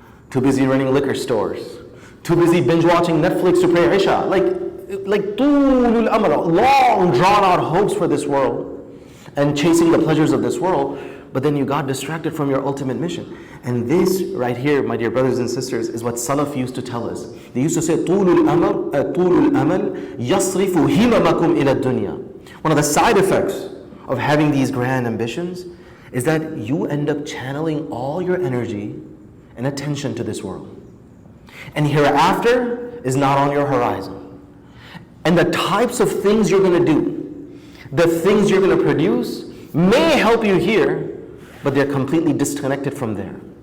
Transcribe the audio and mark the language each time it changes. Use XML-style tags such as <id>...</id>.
<en>Too busy running liquor stores. Too busy binge watching Netflix to pray Isha. Like tulul amr, long drawn out hopes for this world and chasing the pleasures of this world. But then you got distracted from your ultimate mission. And this right here, my dear brothers and sisters, is what Salaf used to tell us. They used to say,</en> <ar>طُولُ الْأَمَلْ يَصْرِفُ هِمَمَكُمْ إِلَى الدُّنْيا.</ar> <en>One of the side effects of having these grand ambitions is that you end up channeling all your energy and attention to this world. And hereafter is not on your horizon. And the types of things you're going to do, the things you're going to produce, may help you here, but they're completely disconnected from there.</en>